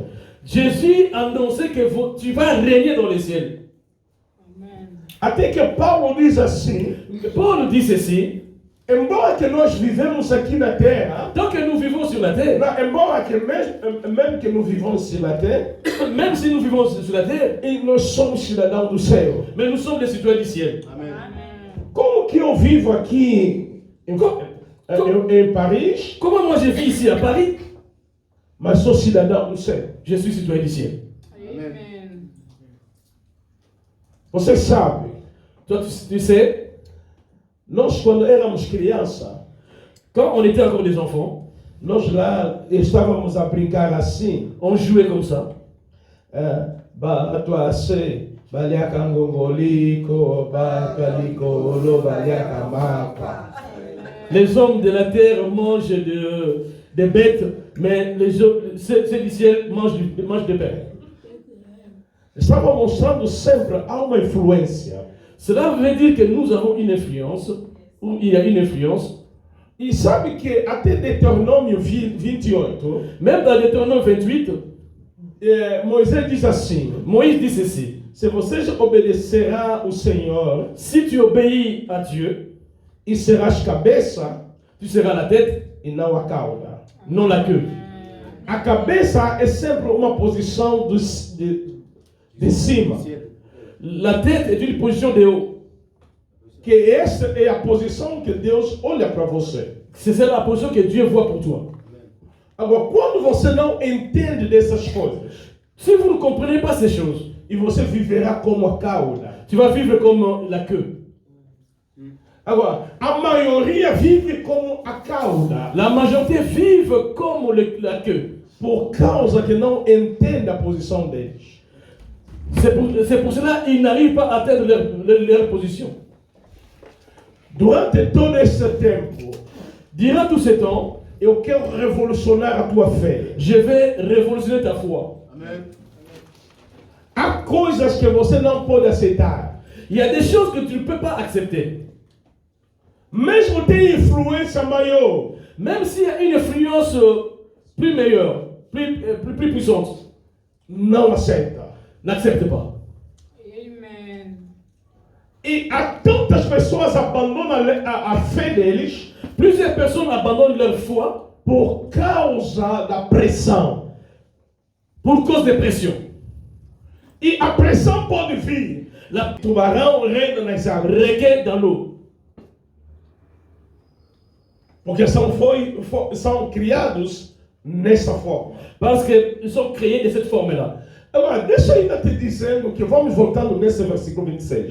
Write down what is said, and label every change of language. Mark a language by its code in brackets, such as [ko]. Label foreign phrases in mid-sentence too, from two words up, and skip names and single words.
[fr] Jésus annonçait que tu vas régner dans les cieux. [pt] Até que Paulo diz assim, [fr] Paul dit ceci, [pt] embora que nós vivemos aqui na terra, [fr] tant que nous vivons sur la terre, [pt] embora que mesmo que [fr] nous vivons sur la terre, même si nous vivons sur la terre, [pt] e nós somos cidadãos do céu. [fr] mais nous sommes des citoyens du ciel. [pt] Como que eu vivo aqui em Paris, [fr] Comment moi je vis ici à Paris? [pt] mas sou cidadão do céu? [fr] Je suis citoyen du ciel. [pt] Você sabe, [fr] Toi, tu sais, [pt] nós quando éramos criança, [fr] quand on était encore des enfants, [pt] nós lá estávamos a brincar assim, [fr] on jouait comme ça. [ln] Batuase, baliaka ngongoliko, bakalikolo, baliaka mapa. [fr] Les hommes de la terre mangent des bêtes, mais ceux du ciel mangent de pain. [pt] Estava mostrando sempre há uma influência. [fr] Cela veut dire que nous avons une influence, ou il y a une influence. [pt] E sabe que até Deuteronômio 28, [fr] Même dans Deutéronome 28, [pt] Moisés diz assim: [fr] Moïse dit ceci. [pt] se vocês obedecerão ao Senhor [fr] Si tu obéis à Dieu, [pt] e serás cabeça [fr] tu seras la tête, [pt] e não a cauda. [fr] non la queue. [pt] A cabeça é sempre uma posição de cima. [fr] La tête est une position de haut. [pt] Que essa é a posição que Deus olha para você. [fr] C'est celle la position que Dieu voit pour toi. [pt] Agora, quando você não entende dessas coisas, [fr] Si vous ne comprenez pas ces choses, [pt] e você viverá como a cauda. [fr] tu vas vivre comme la queue. [pt] Agora, a maioria vive como a cauda, [fr] La majorité vivent comme la queue. [pt] por causa que não entende a posição deles. [fr] C'est pour cela qu'ils n'arrivent pas à atteindre leur position. [pt] Durante todo esse tempo, [fr] Durant tout ce temps, [pt] eu quero revolucionar a tua fé. [fr] je vais révolutionner ta foi. [pt] Há coisas que você não pode aceitar. [fr] Il y a des choses que tu ne peux pas accepter. [pt] Mesmo tem influência maior, [fr] Même s'il y a une influence plus meilleure, plus puissante, [pt] não aceita. [fr] n'accepte pas. [pt] E há tantas pessoas abandonam a fé deles [fr] Plusieurs personnes abandonnent leur foi [pt] por causa da pressão. [fr] pour cause de pression. [pt] E a pressão pode vir. [fr] La [pt] Tubarão reina nas águas. [fr] requête dans l'eau. [pt] Porque são criados nessa forma. [fr] Parce qu'ils sont créés de cette forme-là. [pt] Agora, deixa eu ainda te dizendo que vamos voltando nesse versículo 26.